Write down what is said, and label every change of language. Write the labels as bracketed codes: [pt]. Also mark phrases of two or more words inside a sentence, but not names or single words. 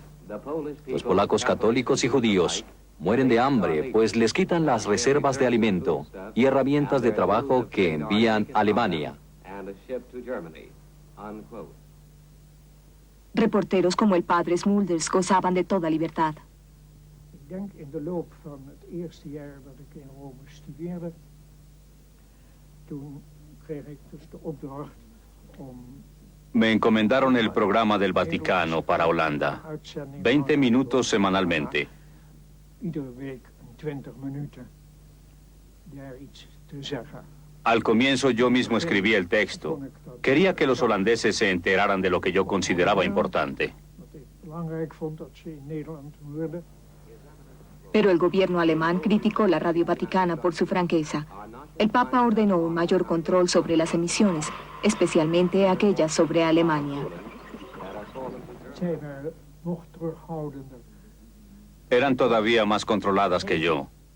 [es] Los polacos católicos y judíos mueren de hambre, pues les quitan las reservas de alimento y herramientas de trabajo que envían a Alemania. Reporteros como el padre Smulders gozaban de toda libertad. [nl] Ik denk in de loop van het eerste jaar dat ik in Rome studeerde, toen kreeg ik dus de opdracht om... [es] Me encomendaron el programa del Vaticano para Holanda, 20 minutos semanalmente. [nl] Iedere week 20 minuten daar iets te zeggen. [es] Al comienzo yo mismo escribí el texto. Quería que los holandeses se enteraran de lo que yo consideraba importante. [nl] Wat ik belangrijk vond dat ze in Nederland hoorden. [es] Pero el gobierno alemán criticó la Radio Vaticana por su franqueza. El Papa ordenó un mayor control sobre las emisiones, especialmente aquellas sobre Alemania. Eran todavía más controladas que yo.